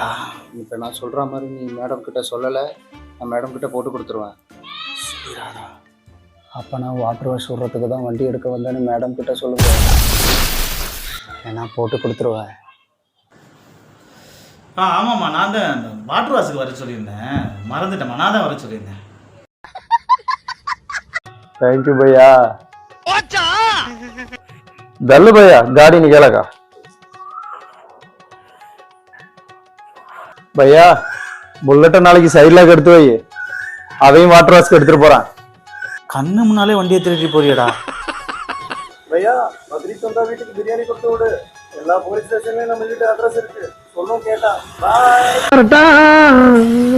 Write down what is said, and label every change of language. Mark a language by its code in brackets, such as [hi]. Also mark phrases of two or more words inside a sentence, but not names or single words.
[ta] இப்போ நான் சொல்ற மாதிரி நீ மேடம் கிட்ட சொல்லலை, நான் மேடம் கிட்ட போட்டு கொடுத்துருவேன். அப்போ நான் [en] water wash [ta] விடுறதுக்கு தான் வண்டி எடுக்க வந்தேன்னு மேடம் கிட்ட சொல்லுங்க, நான் போட்டு கொடுத்துருவேன். ஆமாம்மா, நான் தான் அந்த [en] water wash [ta] வர சொல்லியிருந்தேன், மறந்துட்டேம்மா. நான் தான் வர சொல்லியிருந்தேன். [en] thank you [hi] भैया. दल्लू भैया गाड़ी निकालेगा भैया. [ta] புல்லட்டை நாளைக்கு சைட்ல எடுத்து வை, அதையும் [en] water wash [ta] எடுத்துட்டு போறேன். கண்ணு முன்னாலே வண்டியை திருடி போறியடா. भैया பக்ரீத் வந்தா வீட்டுக்கு பிரியாணி கொடுத்து விடு. எல்லா [en] police station [ta] நம்ம வீட்டு அட்ரஸ் இருக்கு, சொல்லும் கேட்டா.